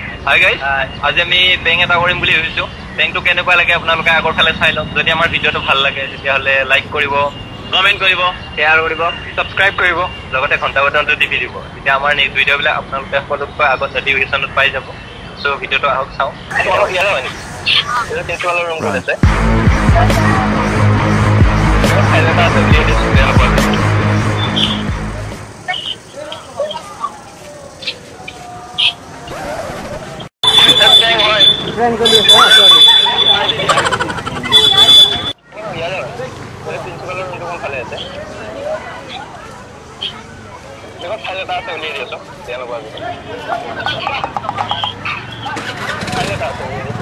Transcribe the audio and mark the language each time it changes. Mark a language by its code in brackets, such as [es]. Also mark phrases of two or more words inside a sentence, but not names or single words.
[en] hi guys [as] আজি আমি পেং এটা কৰিম বুলি ভাবিছোঁ পেংটো কেনেকুৱা লাগে আপোনালোকে আগৰ ফালে চাই লওক যদি আমাৰ ভিডিঅ'টো ভাল লাগে তেতিয়াহ'লে লাইক কৰিব কমেণ্ট কৰিব শ্বেয়াৰ কৰিব ছাবস্ক্ৰাইব কৰিব লগতে ঘণ্টা বটনটো টিপি দিব তেতিয়া আমাৰ নেক্সট ভিডিঅ'বিলাক আপোনালোকে সকলোতকৈ আগত নটিফিকেশ্যনত পাই যাব চ' ভিডিঅ'টো আহক চাওঁ ইয়ালে হয় নেকি এইটো প্ৰিন্সিপালৰ ৰুম ক'ত আছে ফাইল এটা আছে উলিয়াই দিছোঁ বেয়া নাপাব [nag] Friend ko dito. Sorry. Yalo. [en] Principal room [nag] ko khale ase. Dekho khale ta ase uliye diyo. Yalo ba. Khale ta ase.